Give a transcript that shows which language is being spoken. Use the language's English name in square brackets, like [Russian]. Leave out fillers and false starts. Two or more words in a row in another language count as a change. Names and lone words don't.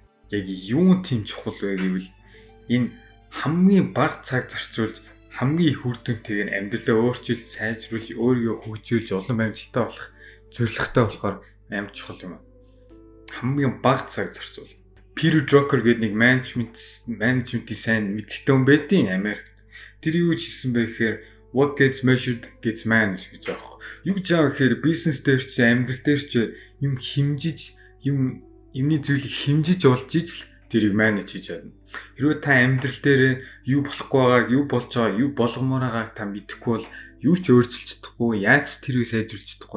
[Mongolian] Яг юун тийм чухал вэ гэвэл энэ хамгийн бага цаг зарцуулж хамгийн их үр дүнтэйгээр амьдралаа өөрчилж, сайжруулж, өөрийгөө хөгжүүлж, улам амжилттай болох зорилготой болохоор амар чухал юм. Хамгийн бага цаг зарцуул. Peter Drucker гэдэг нэг менежментийн сайн мэдгэдэн хүн байдیں۔ Америкт. Тэр юу хийсэн бэ гэхээр [English] what gets measured gets managed [Mongolian] гэж аах. Юу гэж байгаа гэхээр бизнес дээр ч, амьдрал дээр ч юм хэмжиж юмны зүйлийг хэмжиж олж ижил тэрийг менеж хийж чадна. Хэрвээ та амьдрал дээр юу болохгүй байгааг, юу болж байгааг, юу болгомоор байгааг та мэдэхгүй бол юу ч өөрчилж чадахгүй, яаж тэрийг сайжруулж чадахгүй.